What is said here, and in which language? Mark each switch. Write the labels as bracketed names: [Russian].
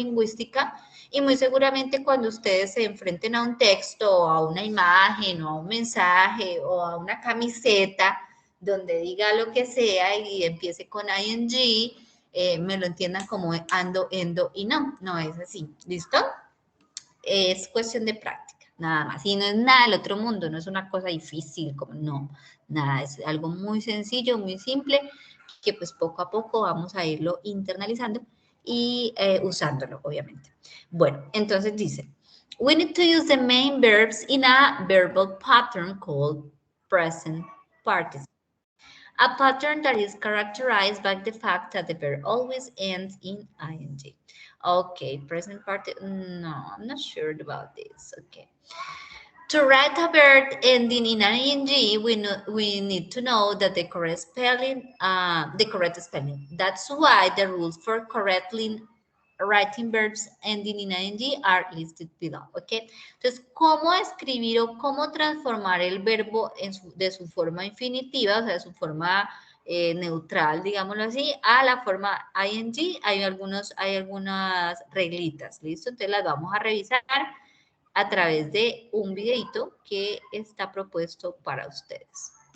[Spanish] Lingüística, y muy seguramente cuando ustedes se enfrenten a un texto, o a una imagen, o a un mensaje, o a una camiseta, donde diga lo que sea y empiece con ing, me lo entiendan como ando, endo, y no es así, ¿listo? Es cuestión de práctica, nada más. Y no es nada del otro mundo, no es una cosa difícil, como no, nada, es algo muy sencillo, muy simple, que pues poco a poco vamos a irlo internalizando y usándolo, obviamente. Bueno, entonces dice, [English] we need to use the main verbs in a verbal pattern called present participle. A pattern that is characterized by the fact that the verb always ends in ing. Okay, present participle, no, I'm not sure about this, okay. To write a verb ending in ing, we need to know that the correct spelling, That's why the rules for correctly writing verbs ending in ing are listed below, ¿ok? [Spanish] Entonces, ¿cómo escribir o cómo transformar el verbo de su forma infinitiva, o sea, de su forma neutral, digámoslo así, a la forma ing? Hay algunas reglitas, ¿listo? Entonces las vamos a revisar a través de un videito que está propuesto para ustedes.